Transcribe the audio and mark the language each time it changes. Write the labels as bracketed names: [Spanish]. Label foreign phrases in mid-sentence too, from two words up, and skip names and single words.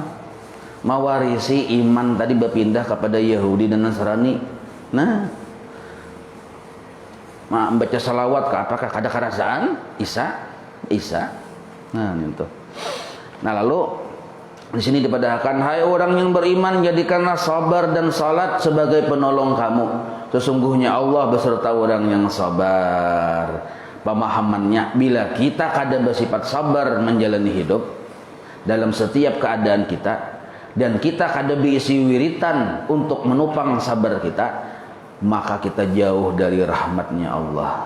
[Indonesian] Mawarisi iman tadi berpindah kepada Yahudi dan Nasrani. Nah, membaca salawat ke apakah kada kerasaan Isa. Nah, itu. Nah, lalu di sini dipadahkan, hai orang yang beriman, jadikanlah sabar dan salat sebagai penolong kamu. Sesungguhnya Allah beserta orang yang sabar. Pemahamannya, bila kita kada bersifat sabar menjalani hidup dalam setiap keadaan kita, dan kita kada berisi wiritan untuk menopang sabar kita, maka kita jauh dari rahmatnya Allah.